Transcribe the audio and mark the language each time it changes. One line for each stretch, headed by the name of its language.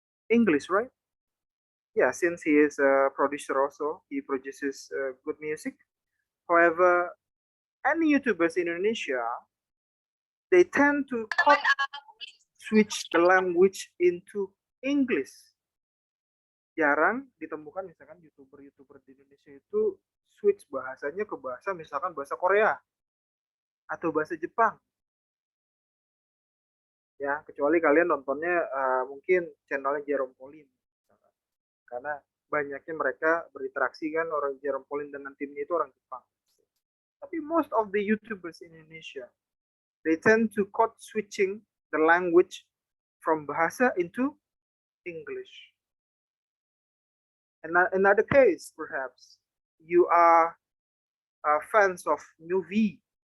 English: English, right? Yeah, since he is a producer also, he produces good music. However, any YouTubers in Indonesia, they tend to switch the language into English.
Indonesian: Jarang ditemukan misalkan YouTuber di Indonesia itu
English: switch
Indonesian: bahasanya ke bahasa misalkan bahasa Korea atau bahasa Jepang. Ya, kecuali kalian nontonnya mungkin channelnya Jerome Pauline. Karena banyaknya mereka berinteraksi kan, orang Jerome Pauline dengan timnya itu orang Jepang. Tapi
English: most of the YouTubers in Indonesia, they tend to code switching the language from bahasa into English. And another case, perhaps, you are fans of movie.